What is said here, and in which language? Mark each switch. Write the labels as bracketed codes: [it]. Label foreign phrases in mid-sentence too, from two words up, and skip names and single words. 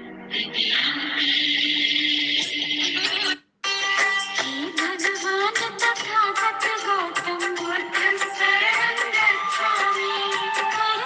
[pi] भगवान तथागत गौतम बुद्धं शरणं गच्छामि कर